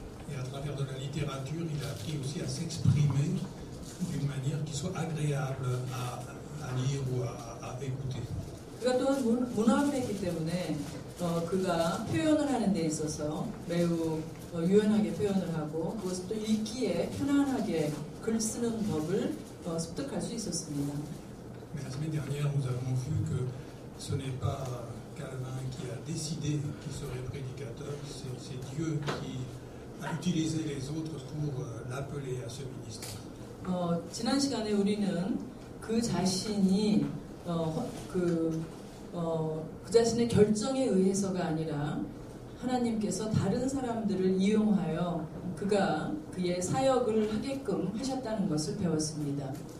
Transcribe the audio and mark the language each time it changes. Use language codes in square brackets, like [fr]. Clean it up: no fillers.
[fr] Et à travers de la littérature, il a appris aussi à s'exprimer d'une manière qui soit agréable à lire ou à écouter. [ko] 그가 또한 문학을 했기 때문에 그가 표현을 하는 데 있어서 매우 유연하게 표현을 하고 그것을 또 읽기에 편안하게 글 쓰는 법을 습득할 수 있었습니다. [fr] Mais la semaine dernière, nous avons vu que ce n'est pas Calvin qui a décidé qu'il serait prédicateur, c'est Dieu qui a utilisé les autres pour l'appeler à ce ministère. [ko] 지난 시간에 우리는 그 자신이 그 자신의 결정에 의해서가 아니라 하나님께서 다른 사람들을 이용하여 그가 그의 사역을 하게끔 하셨다는 것을 배웠습니다.